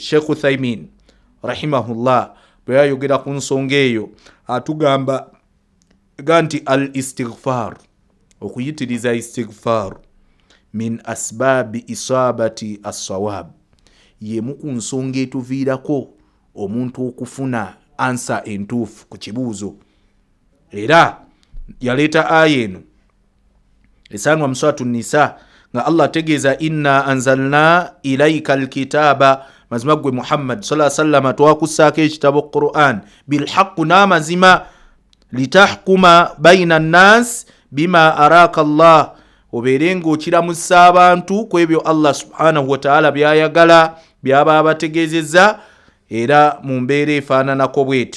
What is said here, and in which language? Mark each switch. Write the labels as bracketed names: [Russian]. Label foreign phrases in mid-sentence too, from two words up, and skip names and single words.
[Ganda] Sheikh Uthaymin rahimahullah bwe yayogera ku nsonga eyo atugamba nti [Arabic] الاستغفار, [Ganda] okuyitiriza istighfar, [Arabic] من أسباب إصابة الصواب, [Ganda] yemu ku nsonga etuviirako omuntu okufuna ansa entuufu ku kibuuzo. Era yaleeta aya eno esanwa mu suratu Nisa nga Allah ategeeza [Arabic] إنا أنزلنا إليك الكتاب, [Ganda] mazima gwe Muhammad [Arabic] صلى الله عليه وسلم [Ganda] twakussaako ekitabo Qur'an bilhaqqu n'amazima, [Arabic] لتحكم بين الناس بما أراك الله, [Ganda] obeere ng'okiramusa abantu ku ebyo Allah [Arabic] سبحانه وتعالى [Ganda] byayagala byaba abategeezezza, era mu mbeera efaananako bweti.